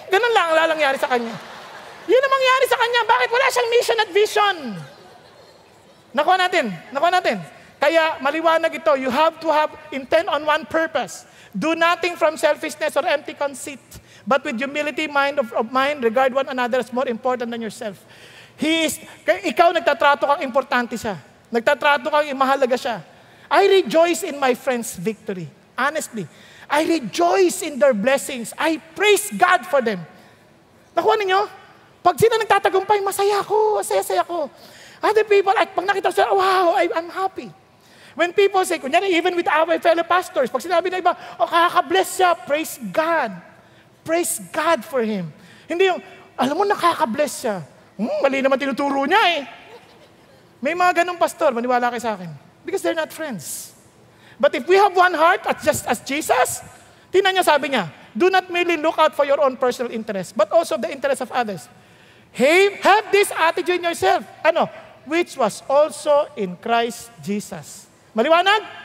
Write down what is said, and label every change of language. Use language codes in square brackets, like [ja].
[tl] Ganun lang ang lalangyari sa kanya. Yun ang mangyari sa kanya. Bakit? Wala siyang mission at vision. Nakuha natin. Kaya maliwanag ito, [en] you have to have intent on one purpose. Do nothing from selfishness or empty conceit, but with humility of mind, regard one another as more important than yourself. [tl] Ikaw nagtatrato kang importante siya. Nagtatrato kang mahalaga siya. [en] I rejoice in my friend's victory. Honestly. I rejoice in their blessings. I praise God for them. [tl] Nakuha ninyo? Pag sila nagtatagumpay, masaya ako, saya-saya ko. [en] Other people, [tl] pag nakita sila, [en] wow, I'm happy. When people say, kunyari, even with our fellow pastors, [tl] pag sinabi na iba, nakaka-bless siya, [en] praise God. Praise God for him. [tl] Hindi yung, alam mo, nakaka-bless siya. Mali naman tinuturo niya eh. May mga ganong pastor, maniwala kayo sa akin. [en] Because they're not friends. But if we have one heart, just as Jesus, [tl] tingnan niya, sabi niya, [en] do not merely look out for your own personal interest, but also the interest of others. Hey, have this attitude in yourself. Which was also in Christ Jesus. [tl] Maliwanag?